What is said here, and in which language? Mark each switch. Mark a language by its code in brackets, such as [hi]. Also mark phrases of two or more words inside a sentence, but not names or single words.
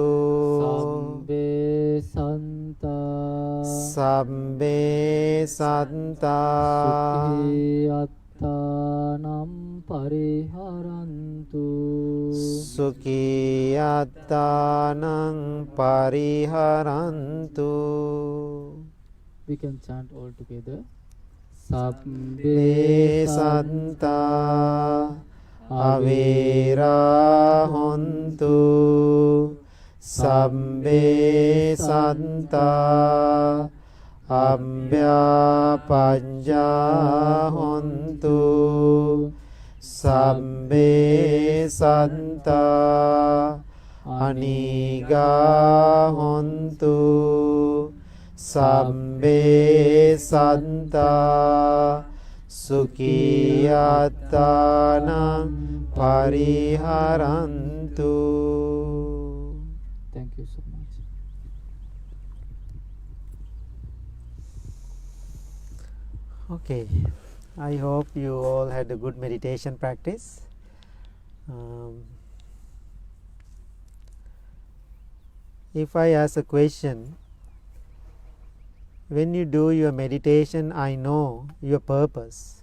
[pi] Sabbe Santa Sabbe Santa Sukhi Attanam Pariharantu. Sukhiyatanam Pariharantu. [en] We can chant all together. [pi] Sabbe Santa Avera Hontu Sabbe Santa Abhya Pajja Hontu Sabbe Santa Aniga Hontu Sabbe Santa Sukhiyatanam Pariharantu. [en] Thank you so much. Okay, I hope you all had a good meditation practice. If I ask a question, when you do your meditation, I know your purpose.